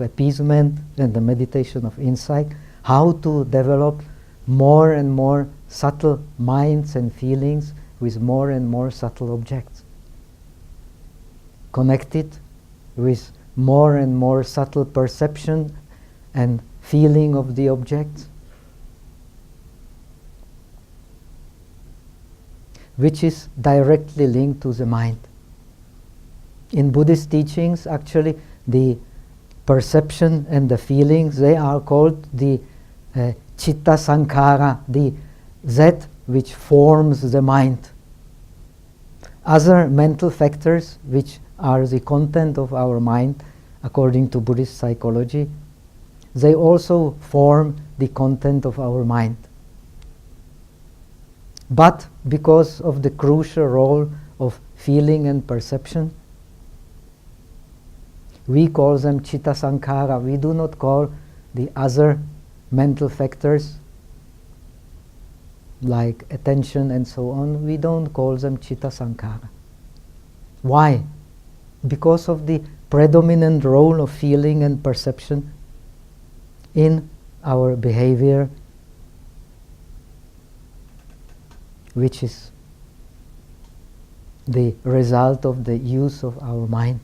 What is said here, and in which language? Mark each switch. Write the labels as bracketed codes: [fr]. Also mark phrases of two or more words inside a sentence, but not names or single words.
[en] appeasement and the meditation of insight, how to develop more and more subtle minds and feelings with more and more subtle objects, connected with more and more subtle perception and feeling of the objects, which is directly linked to the mind. In Buddhist teachings, actually, the perception and the feelings, they are called the [pi] citta sankhara, [en] that which forms the mind. other mental factors, which are the content of our mind, according to Buddhist psychology, they also form the content of our mind. But because of the crucial role of feeling and perception, we call them [pi] citta sankhara. [en] We do not call the other mental factors like attention and so on, we don't call them [pi] citta sankhara. [en] Why? Because of the predominant role of feeling and perception in our behavior, which is the result of the use of our mind.